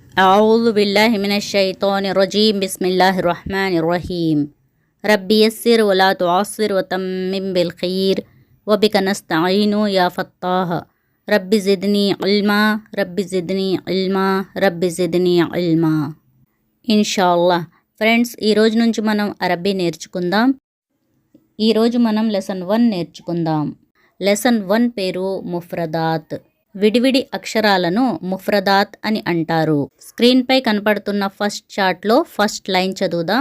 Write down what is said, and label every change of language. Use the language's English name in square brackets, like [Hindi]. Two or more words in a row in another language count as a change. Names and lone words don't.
[Arabic] أعوذ بالله من الشيطان الرجيم بسم الله الرحمن الرحيم ربي يسر ولا تعصر وتمم بالخير وبك نستعين يا فتاح ربي زدني علما ربي زدني علما ربي زدني علما ఇన్షాల్లా. [Telugu] ఫ్రెండ్స్, ఈరోజు నుంచి మనం అరబ్బీ నేర్చుకుందాం. ఈరోజు మనం లెసన్ 1 నేర్చుకుందాం. లెసన్ 1 పేరు ముఫ్రదాత్. విడివిడి అక్షరాలను ముఫ్రదాత్ అని అంటారు. స్క్రీన్పై కనపడుతున్న ఫస్ట్ చార్ట్లో ఫస్ట్ లైన్ చదువుదాం.